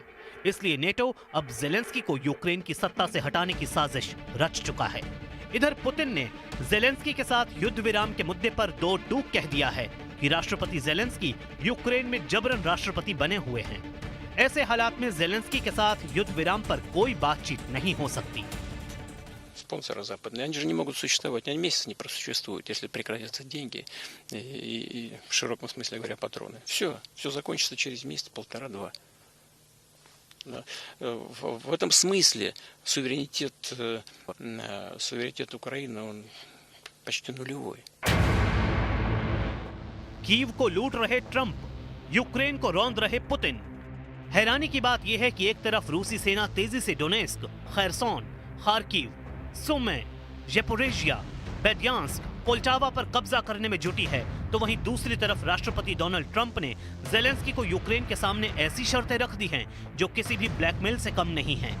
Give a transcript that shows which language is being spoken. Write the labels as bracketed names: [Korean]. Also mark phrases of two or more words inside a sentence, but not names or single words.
[Hindi] इसलिए नेटो अब जेलेंस्की को यूक्रेन की सत्ता से हटाने की साजिश रच चुका है। इधर पुतिन ने जेलेंस्की के साथ युद्ध विराम के मुद्दे पर दो टूक कह दिया है कि राष्ट्रपति जेलेंस्की यूक्रेन में जबरन राष्ट्रपति बने हुए हैं। ऐसे हालात में जेलेंस्की के साथ युद्ध विराम पर कोई बातचीत नहीं हो सकती। [Russian] Спонсоры западные, они же не могут существовать, они месяц не просуществуют, если прекратятся деньги и в широком смысле говоря патроны. Все закончится через месяц, полтора-два. Да. В этом смысле суверенитет Украины, он почти нулевой. [Hindi] कीव को लूट रहे ट्रंप, यूक्रेन को रौंद रहे पुतिन। हैरानी की बात यह है कि एक तरफ रूसी सेना तेजी से डोनेस्क, खैरसोन, खार्किव, सुमे, ज़ेपोरिज़िया, बेड्यांस्क, पोल्टावा पर कब्जा करने में जुटी है, तो वहीं दूसरी तरफ राष्ट्रपति डोनाल्ड ट्रंप ने जेलेंस्की को यूक्रेन के सामने ऐसी शर्तें रख दी हैं जो किसी भी ब्लैकमेल से कम नहीं हैं।